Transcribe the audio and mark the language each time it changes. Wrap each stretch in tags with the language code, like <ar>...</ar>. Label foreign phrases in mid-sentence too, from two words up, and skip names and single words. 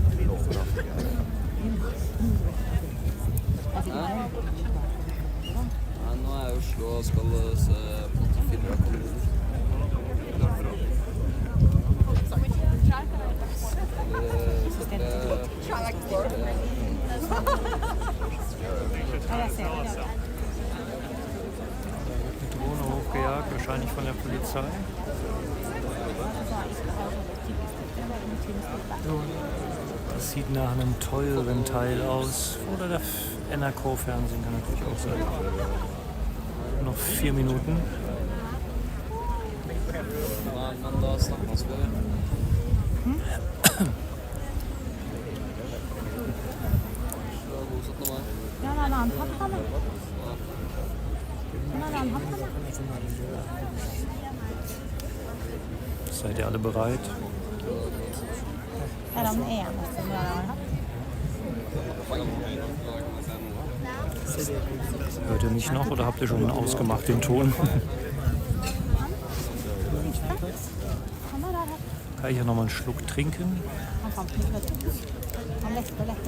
<no>Nå er jeg i Oslo og skal se på 84 kommuner.</no> <de>Drohne hochgejagt, wahrscheinlich von der Polizei. Das sieht nach einem teuren Teil aus. Oder der NRK-Fernsehen kann natürlich auch sein. Noch 4 Minuten.</de> <no>Men da snakkes vi. God 17. mai. Ja, det er en annen pappa, da. Det er en annen pappa, da.</no> <de>Seid ihr alle bereit?</de> <no>Er han eneste vi har hatt?</no> <de>Hört ihr mich noch oder habt ihr schon ausgemacht den Ton?</de> <no>Han er der.</no> <de>Kann ich ja noch mal einen Schluck trinken?</de> <no>Han fant den, vet du. Han lette.</no>